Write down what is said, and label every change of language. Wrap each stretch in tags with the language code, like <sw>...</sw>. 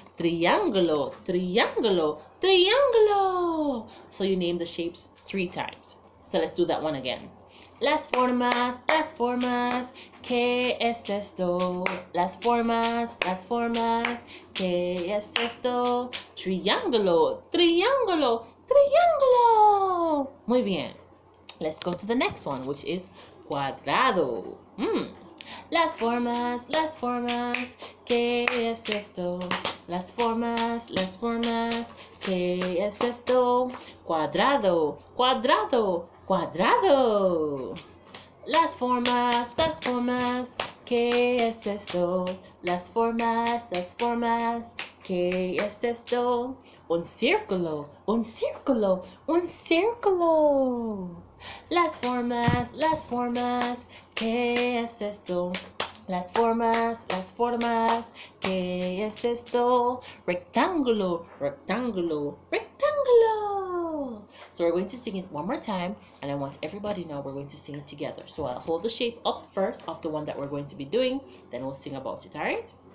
<es>Triángulo, triángulo, triángulo.</es> <en>So you name the shapes 3 times. So let's do that one again.</en> <es>Las formas, ¿qué es esto? Las formas, ¿qué es esto? Triángulo, triángulo, triángulo. Muy bien.</es> <en>Let's go to the next one, which is cuadrado.</en> <es>Las formas, ¿qué es esto? Las formas, ¿qué es esto? Cuadrado, cuadrado, cuadrado. Las formas, ¿qué es esto? Las formas, ¿qué es esto? Un círculo, un círculo, un círculo. Las formas, ¿qué es esto? Las formas, ¿qué es esto? Rectángulo, rectángulo, rectángulo.</es> <en>So we're going to sing it one more time, and I want everybody to know we're going to sing it together. So I'll hold the shape up first of the one that we're going to be doing, then we'll sing about it, all right?</en>